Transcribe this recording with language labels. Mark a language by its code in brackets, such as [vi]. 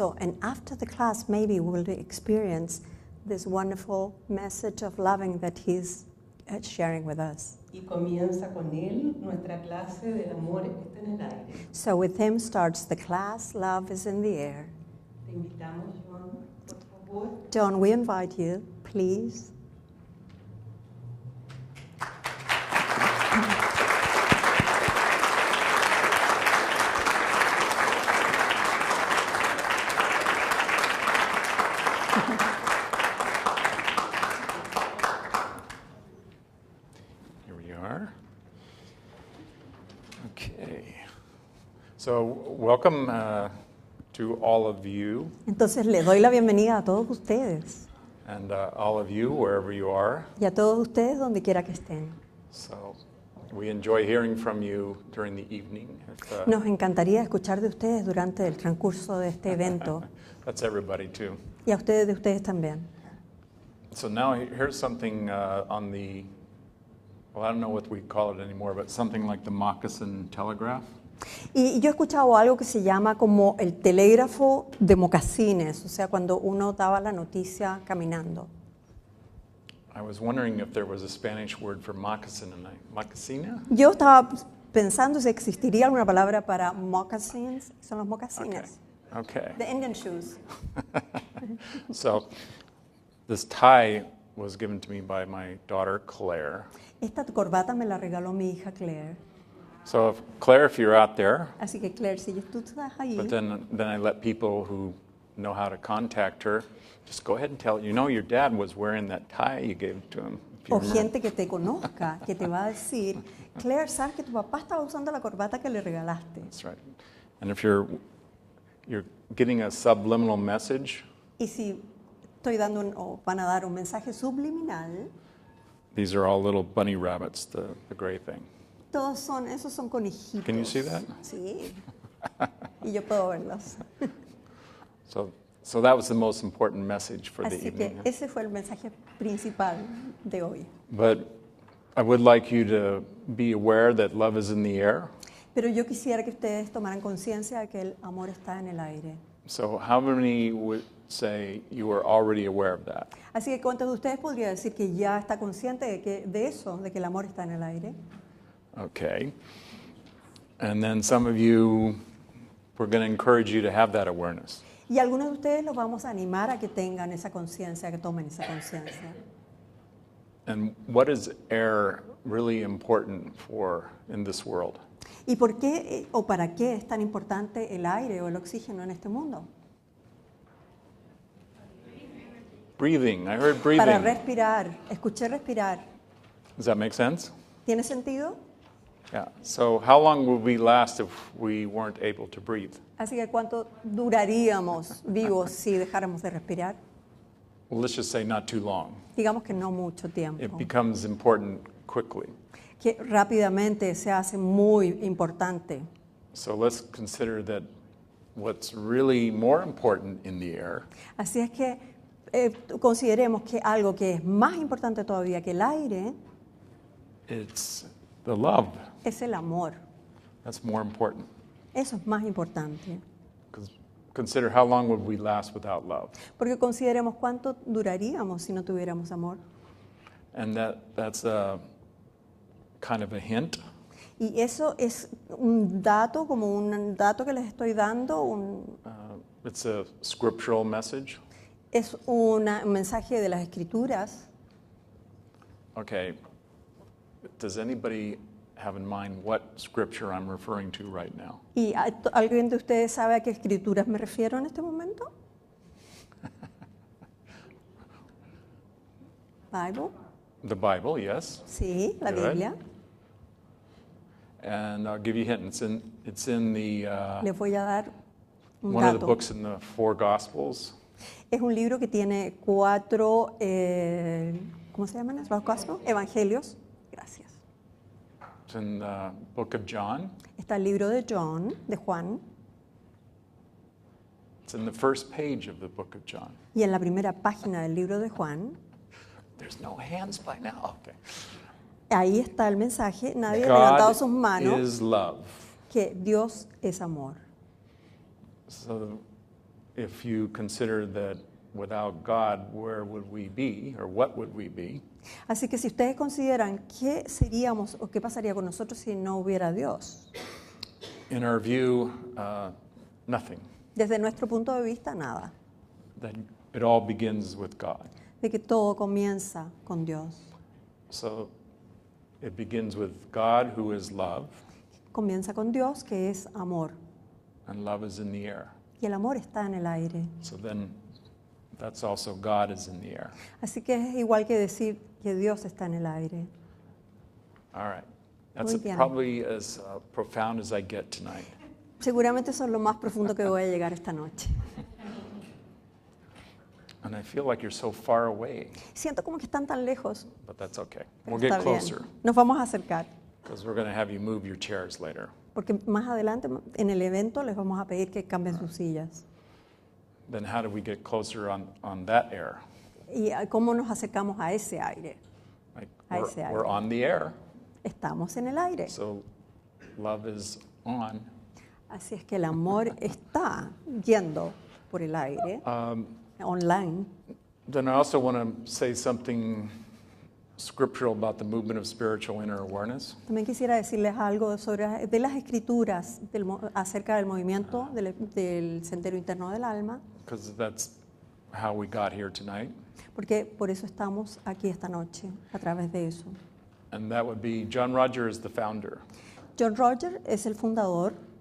[en] And after the class, maybe we'll experience this wonderful message of loving that he's sharing with us. [es] Y comienza con él nuestra clase del amor está en el aire. [en] So with him starts the class, Love is in the Air. [es] Te invitamos, John, por favor. [en] John, we invite you, please. Here we are. Okay. So welcome to all of you [es] Entonces le doy la bienvenida a todos ustedes [en] and all of you wherever you are. [es] y a todos ustedes donde quiera que estén. [en] So we enjoy hearing from you during the evening. If, [es] Nos encantaría escuchar de ustedes durante el transcurso de este evento [en] that's everybody too. [es] y a ustedes de ustedes también. [en] So now here's something on the, well, I don't know what we call it anymore, but something like the moccasin telegraph. [es] Y yo he escuchado algo que se llama como el telégrafo de mocasines, o sea, cuando uno daba la noticia caminando. [en] I was wondering if there was a Spanish word for moccasin, and moccasina? [es] Yo estaba pensando si existiría alguna palabra para moccasins, son los mocasines, [en] Okay. the Indian shoes. So this tie was given to me by my daughter, Claire. [es] Esta corbata me la regaló mi hija Claire. [en] So Claire, if you're out there, [es] Así que Claire, si tú estás ahí, [en] but then I let people who know how to contact her, just go ahead and tell, you know, your dad was wearing that tie you gave to him. If you [es] o [en] remember. [es] gente que te conozca, que te va a decir, Claire, ¿sabes que tu papá estaba usando la corbata que le regalaste? [en] That's right. And if you're getting a subliminal message, [es] Y si estoy dando o van a dar un mensaje subliminal, [en] these are all little bunny rabbits, the gray thing. [es] esos son conejitos. [en] Can you see that? [es] Sí. Y yo puedo verlos. [en] So that was the most important message for the [es] Así que [en] evening. [es] ese fue el mensaje principal de hoy. [en] But I would like you to be aware that love is in the air. [es] Pero yo quisiera que ustedes tomaran conciencia de que el amor está en el aire. [en] So how many would say you are already aware of that? [es] Así que ¿cuántos de ustedes podría decir que ya está consciente de eso, de que el amor está en el aire? [en] Okay. And then some of you, we're going to encourage you to have that awareness. [es] Y algunos de ustedes los vamos a animar a que tengan esa conciencia, que tomen esa conciencia. [en] And what is air really important for in this world? [es] ¿Y por qué o para qué es tan importante el aire o el oxígeno en este mundo? [en] Breathing. I heard [es] Para [en] breathing. [es] respirar. Escuché respirar. [en] Does that make sense? [es] ¿Tiene sentido? [en] Yeah. So how long would we last if we weren't able to breathe? [es] Así que ¿cuánto duraríamos vivos si dejáramos de respirar? [en] Well, let's just say not too long. [es] Digamos que no mucho [en] It [es] tiempo. [en] becomes important quickly. [es] Que rápidamente se hace muy importante. [en] So let's consider that what's really more important in the air [es] Así es que consideremos que algo que es más importante todavía que el aire [en] it's the love. [es] es el amor. [en] That's more important. [es] Eso es más importante. [en] Because consider how long would we last without love? [es] Porque consideremos cuánto duraríamos si no tuviéramos amor. [en] And that's a kind of a hint. [es] Y eso es un dato, como un dato que les estoy dando, [en] It's a scriptural message. [es] Es un mensaje de las Escrituras. [en] Okay. Does anybody have in mind what scripture I'm referring to right now? [es] ¿Y alguien de ustedes sabe a qué escrituras me refiero en este momento? [en] Bible. The Bible, yes. [es] Sí, la [en] Good. [es] Biblia. [en] And I'll give you a hint. It's in the [es] Les voy a dar un [en] one of the [es] dato. [en] books in the four Gospels. [es] Es un libro que tiene 4, ¿cómo se llaman? ¿Los Gospels? Evangelios. Gracias. [en] It's in the book of John. [es] Está el libro de Juan, [en] It's in the first page of the book of John. [es] y en la primera página del libro de Juan, [en] There's no hands by now. Okay. [es] ahí está el mensaje, nadie ha levantado sus [en] God [es] manos, [en] is love. [es] que Dios es amor. [en] So if you consider that without God, where would we be, or what would we be? [es] Así que si ustedes consideran qué seríamos o qué pasaría con nosotros si no hubiera Dios, [en] In our view, nothing. [es] desde nuestro punto de vista, nada. [en] That it all begins with God. [es] De que todo comienza con Dios. [en] So it begins with God, who is love, [es] Comienza con Dios, que es amor. [en] and love is in the air. [es] Y el amor está en el aire. [en] So then that's also God is in the air. [es] Así que es igual que decir que Dios está en el aire. [en] All right. That's [es] Muy bien. [en] probably as profound as I get tonight. [es] Seguramente eso es lo más profundo que voy a llegar esta noche. [en] And I feel like you're so far away, [es] Siento como que están tan lejos. [en] but that's okay. We'll [es] Está [en] get [es] bien. [en] closer [es] Nos vamos a acercar. [en] because we're going to have you move your chairs later. [es] Porque más adelante en el evento les vamos a pedir que cambien sus sillas. [en] Then how do we get closer on that air? [es] ¿Y cómo nos acercamos a ese aire? [en] Like I see, I we're see. on the air, [es] Estamos en el aire. [en] so love is on. [es] Así es que el amor está yendo por el aire, online. [en] Then I also want to say something scriptural about the movement of spiritual inner awareness. [es] También quisiera decirles algo sobre de las escrituras acerca del movimiento del sendero interno del alma, [en] Because that's how we got here tonight. [es] porque por eso estamos aquí esta noche, a través de eso. [en] And that would be John Roger is the founder. [es] John Roger es el fundador.